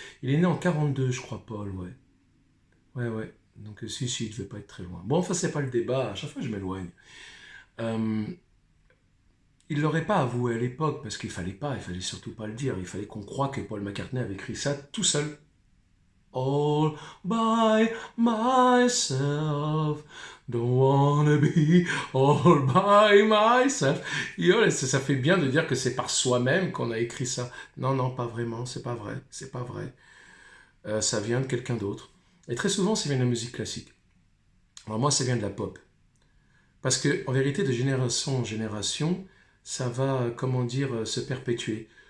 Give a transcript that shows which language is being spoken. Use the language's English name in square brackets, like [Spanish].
[French] Il est né en 42, je crois, Paul, ouais. Ouais. Donc si, il ne devait pas être très loin. Bon, enfin, c'est pas le débat, à chaque fois je m'éloigne. Il ne l'aurait pas avoué à l'époque, parce qu'il fallait surtout pas le dire. Il fallait qu'on croie que Paul McCartney avait écrit ça tout seul. [English] All by myself, don't wanna be all by myself. [French] Ça fait bien de dire que c'est par soi-même qu'on a écrit ça. Non, pas vraiment, c'est pas vrai. Ça vient de quelqu'un d'autre. Et très souvent, ça vient de la musique classique. Alors moi, ça vient de la pop. Parce que, en vérité, de génération en génération, ça va, se perpétuer.